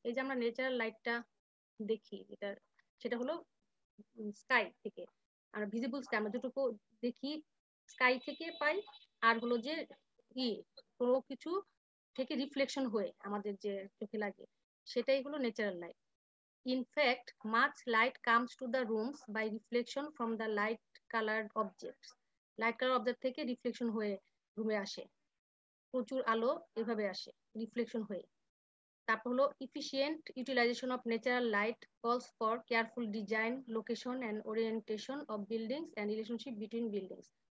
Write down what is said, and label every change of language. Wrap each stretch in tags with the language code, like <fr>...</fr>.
<bn>এই যে আমরা ন্যাচারাল লাইটটা দেখি, এটা সেটা হলো স্কাই থেকে। আর ভিজিবল স্কাই আমরা যেটুকু দেখি স্কাই থেকে পাই, আর হলো যে কোনো কিছু থেকে রিফ্লেকশন হয়ে আমাদের যে চোখে লাগে, সেটাই হলো natural light.</bn> <en>In fact, much light comes to the rooms by reflection from the light colored objects.</en> <bn>Light colour object থেকে রিফ্লেকশন হয়ে রুমে আসে, প্রচুর আলো এভাবে আসে রিফ্লেকশন হয়ে। তারপর হলো</bn> <en>Efficient utilization of natural light calls for careful design, location and orientation of buildings and relationship between buildings.</en>